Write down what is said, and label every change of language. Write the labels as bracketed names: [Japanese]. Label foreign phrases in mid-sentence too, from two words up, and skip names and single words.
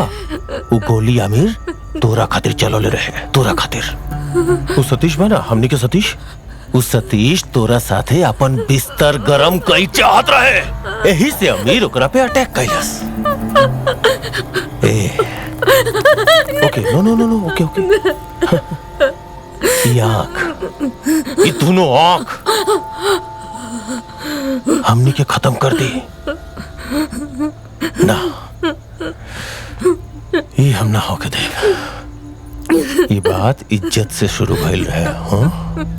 [Bhojpuri] वो गोली आमिर तोरा खातिर चलोले रहे, तोरा खातिर। वो सतीश बा ना, हमनी के सतीश, उस सतीश तोरा साथे अपन बिस्तर गरम कई चाहत रहे, यही से अमीर ओकरा पे अटैक कैलस। ए [English] okay, no no no no, okay okay. [Bhojpuri] ये आँख, ये दोनों आँख हमनी के खत्म कर दी ना, ये हम ना होके देगा। ये बात इज्जत से शुरू भइल रहे, हाँ?